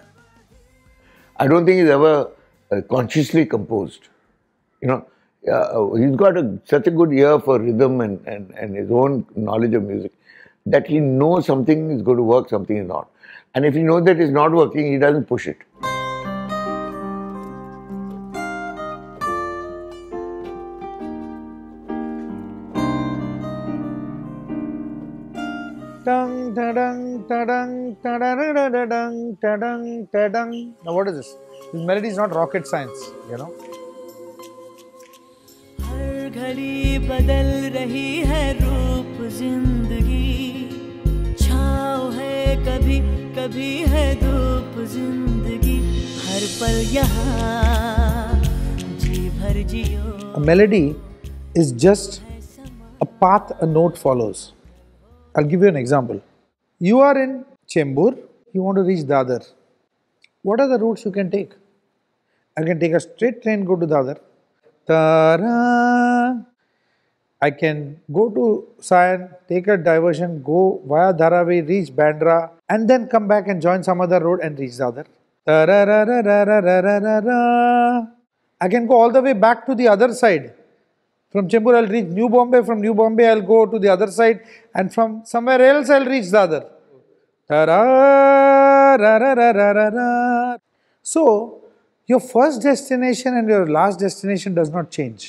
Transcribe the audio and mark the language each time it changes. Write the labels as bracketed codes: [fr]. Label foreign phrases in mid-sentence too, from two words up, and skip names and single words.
[en] I don't think he's ever consciously composed. You know, he's got such a good ear for rhythm and his own knowledge of music that he knows something is going to work, something is not. And if he knows that it's not working, he doesn't push it. Dang, ta-dang, ta-dang, ta-da-da-da-da-dang, ta-dang, ta-dang. Now what is this? This melody is not rocket science, you know. [hi] हर घड़ी बदल रही है रूप जिंदगी, छाँव है कभी कभी है धूप जिंदगी, हर पल यहाँ जी भर जियो. [en] A melody is just a path a note follows. I'll give you an example. You are in Chembur, you want to reach Dadar. What are the routes you can take? I can take a straight train, go to Dadar. Ta-da! I can go to Sion, take a diversion, go via Dharavi, reach Bandra, and then come back and join some other road and reach Dadar. Ta-ra-ra-ra-ra-ra-ra-ra-ra. I can go all the way back to the other side. From Chembur, I'll reach New Bombay. From New Bombay, I'll go to the other side. And from somewhere else, I'll reach Dadar. So, your first destination and your last destination does not change.